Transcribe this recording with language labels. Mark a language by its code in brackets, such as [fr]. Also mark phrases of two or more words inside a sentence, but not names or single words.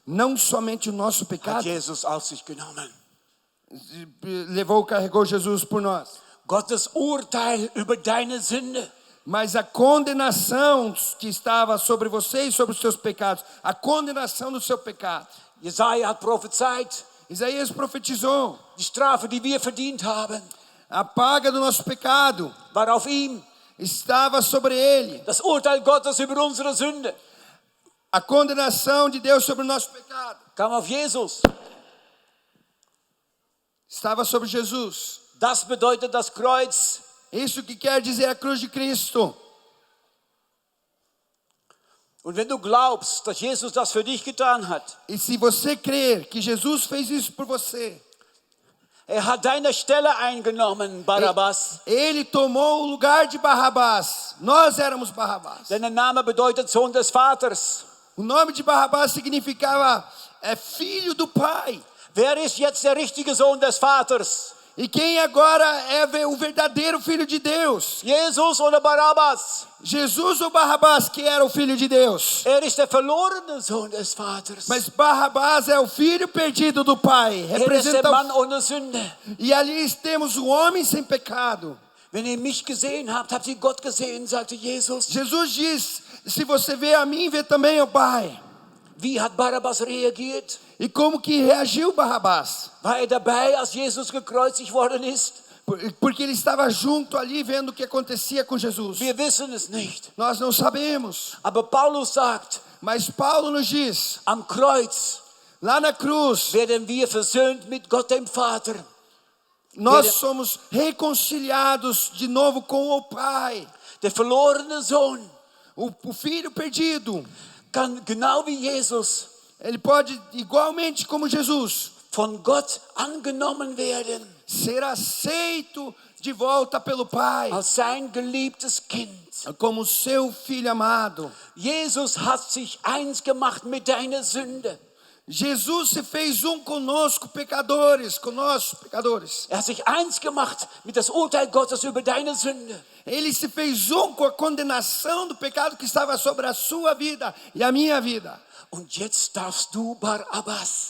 [pt] não somente o nosso hat pecado, [de] Jesus auf sich genommen. [pt] carregou Jesus por nós, [de] Gottes Urteil über deine Sünde. [pt] mas a condenação que estava sobre você e sobre os seus pecados, a condenação do seu pecado. [de] Jesaja hat prophezeit, [pt] Isaías profetizou, [de] die Strafe, die wir verdient haben, [pt] a paga do nosso pecado [de] war auf ihm. [pt] estava sobre ele. [de] Das Urteil Gottes über unsere Sünde [pt] A condenação de Deus sobre o nosso pecado [de] kam auf Jesus. [pt] estava sobre Jesus. [de] Das bedeutet das Kreuz. [pt] Isso que quer dizer a cruz de Cristo. [de] Und wenn du glaubst, dass Jesus das für dich getan hat, [pt] E se você crer que Jesus fez isso por você, [de] hat deine Stelle eingenommen, Barabbas. [pt] ele tomou o lugar de Barrabás. Nós éramos Barrabás. [de] Denn der Name bedeutet Sohn des Vaters. [pt] O nome de Barrabás significava filho do Pai. [de] Wer ist jetzt der richtige Sohn des Vaters? [pt] E quem agora é o verdadeiro filho de Deus? [de] Jesus oder Barabbas? [pt] Jesus ou Barrabás, que era o filho de Deus? [de] Ist der verlorene Sohn des Vaters. [pt] Mas Barrabás é o filho perdido do Pai. [de] Ist der [pt] Representa [de] Mann ohne Sünde. [pt] E ali temos o homem sem pecado. [de] Wenn ihr mich gesehen habt, habt ihr Gott gesehen, sagte Jesus. [pt] Jesus diz, se você vê a mim, vê também o Pai. [de] Wie hat Barabbas reagiert? [pt] E como que reagiu Barrabás? [de] War dabei, als Jesus gekreuzigt worden ist? [pt] Porque ele estava junto ali vendo o que acontecia com Jesus. [de] Wir wissen es nicht. [pt] Nós não sabemos. [de] Aber Paulus sagt, [pt] Mas Paulo nos diz, [de] am Kreuz [pt] lá na cruz, [de] werden wir versöhnt mit Gott dem Vater. [pt] nós somos reconciliados de novo com o Pai. [de] Der verlorene Sohn [pt] O filho perdido, [de] kann genau wie Jesus [pt] ele pode, igualmente como Jesus, [de] von Gott angenommen werden [pt] ser aceito de volta pelo Pai, [de] als sein geliebtes Kind. [pt] como seu filho amado. [de] Jesus hat sich eins gemacht mit deiner Sünde. [pt] Jesus se fez conosco, pecadores, conosco, pecadores. [de] Hat sich eins gemacht mit das Urteil Gottes über deine Sünde. [pt] Ele se fez com a condenação do pecado que estava sobre a sua vida e a minha vida. [de] Und jetzt darfst du, Barabbas,